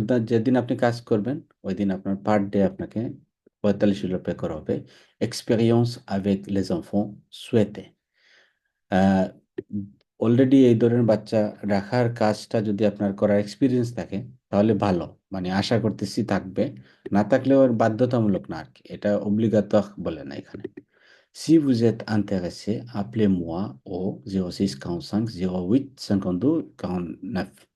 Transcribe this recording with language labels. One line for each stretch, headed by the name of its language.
Bangla: যেদিন আপনি কাজ করবেন ওই দিন আপনার পার ডে আপনাকে 45 € পে করা হবে।
French: এক্সপেরিয়েন্স avec les enfants souhaité.
Bangla: Already এই ধরনের বাচ্চা রাখার কাজটা যদি আপনার করার এক্সপিরিয়েন্স থাকে তাহলে ভালো, মানে আশা করতেছি থাকবে। না থাকলেও আর বাধ্যতামূলক না আর কি, এটা অব্লিগাতো বলে না এখানে।
French: Si vous êtes intéressé, appelez-moi au 06 45 08 52 49.